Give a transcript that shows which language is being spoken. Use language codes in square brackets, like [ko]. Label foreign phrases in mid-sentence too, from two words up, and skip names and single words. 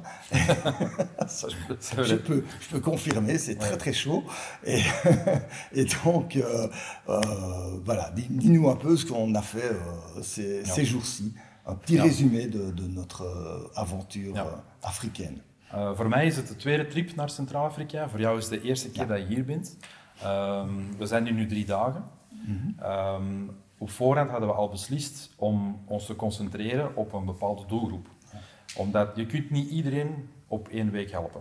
[fr] Ça, je peux confirmer, c'est très très chaud. Et donc, voilà, dis-nous un peu ce qu'on a fait ces jours-ci. Un petit résumé de notre aventure africaine. [nl] Voor mij is het de tweede trip naar Centraal-Afrika. Voor jou is het de eerste keer dat je hier bent. We zijn hier nu 3 dagen. Op voorhand hadden we al beslist om ons te concentreren op een bepaalde doelgroep. Omdat je kunt niet iedereen op 1 week helpen.